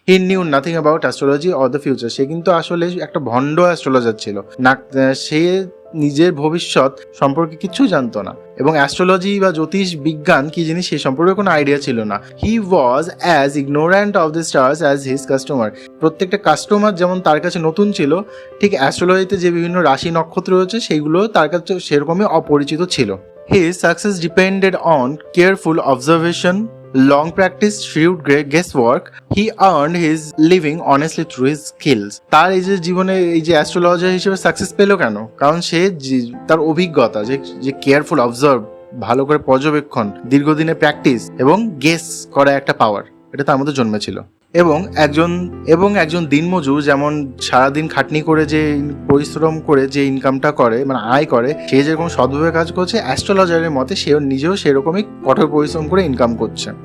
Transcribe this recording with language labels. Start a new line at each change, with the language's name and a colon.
English: He knew nothing about astrology or the future.
Bangla: সে কিন্তু আসলে একটা ভণ্ড অ্যাস্ট্রোলজার ছিল না, সে নিজের ভবিষ্যৎ সম্পর্কে কিছু জানতো না, এবং অ্যাস্ট্রোলজি বা জ্যোতিষ বিজ্ঞান কি জিনিস সে সম্পর্কে কোনো আইডিয়া ছিল না।
English: He was as ignorant of the stars as his customer.
Bangla: প্রত্যেকটা কাস্টমার যেমন তার কাছে নতুন ছিল, ঠিক অ্যাস্ট্রোলজিতে যে বিভিন্ন রাশি নক্ষত্র রয়েছে সেইগুলো তার কাছে সেরকমই অপরিচিত ছিল।
English: His success depended on careful observation, long practice, shrewd guesswork. He earned his living honestly through his skills.
Bangla: তার এই যে জীবনে এই যে অ্যাস্ট্রোলজার হিসেবে সাকসেস পেলো কেন? কারণ সে তার অভিজ্ঞতা, যে কেয়ারফুল অবজার্ভ, ভালো করে পর্যবেক্ষণ, দীর্ঘদিনের প্র্যাকটিস এবং গেস করা একটা পাওয়ার, এটা তার মধ্যে জন্মেছিল। এবং একজন দিনমজুর যেমন সারাদিন খাটনি করে যে পরিশ্রম করে যে ইনকামটা করে, মানে আয় করে, সে যেরকম সৎভাবে কাজ করছে, অ্যাস্ট্রোলজারের মতে সেও নিজেও সেরকমই কঠোর পরিশ্রম করে ইনকাম করছে।